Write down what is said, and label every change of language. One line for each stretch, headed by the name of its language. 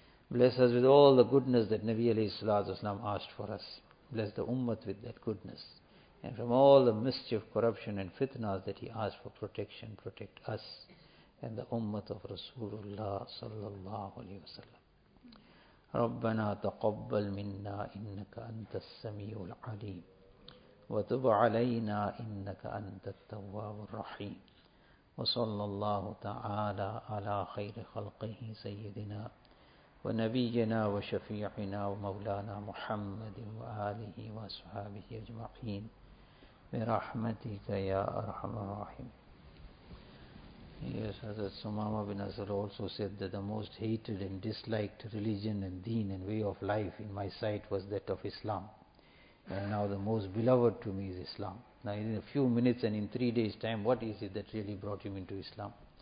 English: Bless us with all the goodness that Nabi alayhi salatu wasalam asked for us. Bless the ummah with that goodness. And from all the mischief, corruption and fitnas that he asked for protection, protect us and the ummah of Rasulullah sallallahu alayhi wasallam.
Arabic: ربنا تقبل منا انك انت السميع العليم وتب علينا انك انت التواب الرحيم وصلى الله تعالى على خير خلقه سيدنا ونبينا وشفيعنا ومولانا محمد واله واصحابه اجمعين برحمتك يا ارحم الراحمين.
English: Yes, Hazrat Sumama bin Azhar also said that the most hated and disliked religion and deen and way of life in my sight was that of Islam. And now the most beloved to me is Islam. Now in a few minutes and in 3 days' time, what is it that really brought him into Islam?